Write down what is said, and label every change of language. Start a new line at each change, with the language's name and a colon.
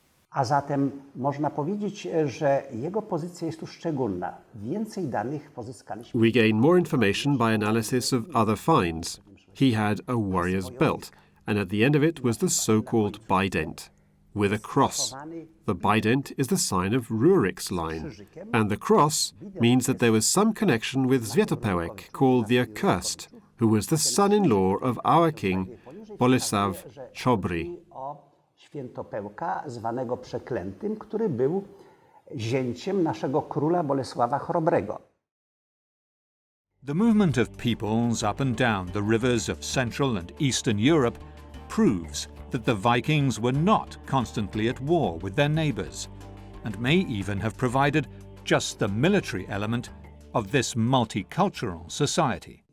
Polish: A zatem można powiedzieć, że jego pozycja jest tu szczególna. Więcej danych pozyskaliśmy.
English: We gain more information by analysis of other finds. He had a warrior's belt, and at the end of it was the so-called bident, with a cross. The bident is the sign of Rurik's line, and the cross means that there was some connection with Sviatopełek, called the Accursed, who was the son-in-law of our king, Bolesław Chobry.
Polish: Świętopełka, zwanego Przeklętym, który był zięciem naszego króla Bolesława Chrobrego.
English: The movement of peoples up and down the rivers of Central and Eastern Europe proves that the Vikings were not constantly at war with their neighbours, and may even have provided just the military element of this multicultural society.